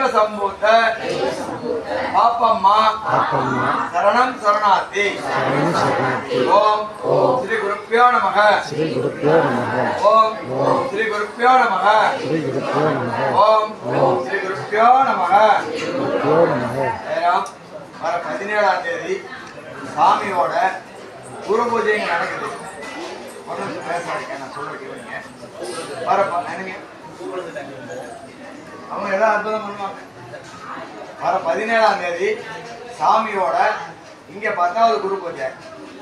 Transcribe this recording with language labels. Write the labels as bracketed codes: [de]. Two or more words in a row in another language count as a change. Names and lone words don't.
[sa] संभूत पापम्मा शरणं शरणार्थी ओम श्री गुरुभ्यो नमः ओम श्री गुरुभ्यो नमः ओम श्री गुरुभ्यो नमः [ta] வர 17ஆம் தேதி சாமியோட குரு பூஜை நடக்குது. ஒன்றும் பேசாதீங்க, நான் சொல்ல கேளுங்க. வரப்பா நினைங்க, அவங்க எல்லாம் அற்புதம் பண்ணுவாங்க. வர 17ஆம் தேதி சாமியோட இங்கே 10வது குரு பூஜை.